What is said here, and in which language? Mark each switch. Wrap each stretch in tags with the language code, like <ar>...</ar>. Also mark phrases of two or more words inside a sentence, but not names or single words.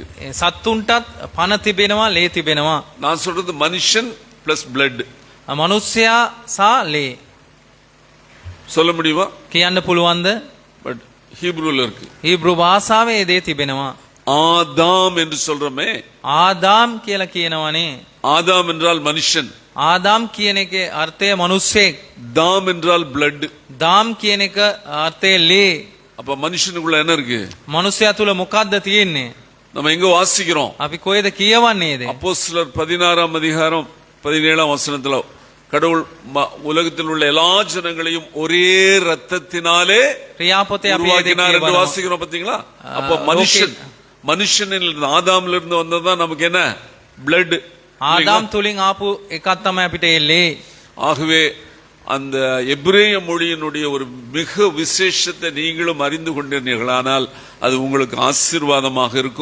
<si>සත්තුන්ටත් පණ තිබෙනවා ලේ තිබෙනවා.</si> <ta>நான் சொல்றது மனுஷன்</ta> <en>plus blood.</en> <si>මනුස්සයා සහ ලේ</si> <ta>சொல்ல முடியுமா?</ta> <si>කියන්න පුළුවන්ද?</si> <ta>பட் ஹீப்ரூல இருக்கு.</ta> <si>ඊබ්‍රු භාෂාවේ ඒ දේ තිබෙනවා.</si> <ta>ஆதாம் என்று சொல்றோமே,</ta> <si>ආදාම් කියලා කියනවනේ.</si> <ta>ஆதாம் என்றால் மனுஷன்,</ta> <si>ආදාම් කියන එකේ අර්ථය මිනිස්සෙක්.</si> <ta>தாம் என்றால் பிளட்.</ta> <si>දාම් කියන එක අර්ථය ලේ.</si> <ta>அப்ப மனுஷனுக்குள்ள என்ன இருக்கு?</ta> <si>මනුස්සයා තුල මොකද්ද තියෙන්නේ?</si> <ta>நம்ம எங்க வாசிக்கிறோம்?</ta> <si>අපි කොහෙද කියවන්නේද?</si> <ta>அப்போஸ்தலர் 16ஆம் அதிகாரம் 17ஆம் வசனத்துல கடவுள் உலகத்தில் உள்ள எல்லா ஜனங்களையும் ஒரே ரத்தத்தினாலே</ta> <si>ක්‍රියාපොතේ අපි</si> <ta>உருவாக்கினார் என்று வாசிக்கிறோம். பாத்தீங்களா? அப்ப மனுஷனில் இருந்து ஆதாம்ல இருந்து வந்ததுதான் நமக்கு என்ன? பிளட்.</ta> <si>ආදාම් තුලින් ආපු එකක් තමයි අපිට ඒ ලේ.</si> <ta>ஆகவே அந்த எபிரேய மொழியினுடைய ஒரு மிக விசேஷத்தை நீங்களும் அறிந்து கொண்டீர்களானால் அது உங்களுக்கு ஆசீர்வாதமாக இருக்கும்.</ta>